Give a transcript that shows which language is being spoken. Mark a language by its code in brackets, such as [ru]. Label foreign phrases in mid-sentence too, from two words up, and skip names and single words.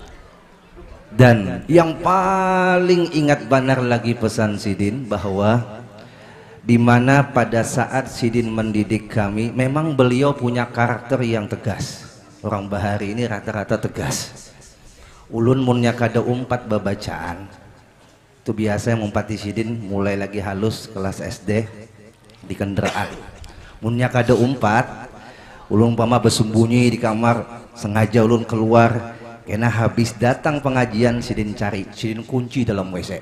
[id] Dan yang paling ingat benar lagi pesan Sidin, bahwa di mana pada saat Sidin mendidik kami memang beliau punya karakter yang tegas. [bjn] Orang Bahari ini rata-rata tegas. Ulun munnya kada umpat babacaan itu biasa yang umpati Sidin mulai lagi halus kelas SD di kendaraan. Munnya kada umpat ulun umpama bersembunyi di kamar, sengaja ulun keluar karena habis datang pengajian Sidin cari, Sidin kunci dalam WC.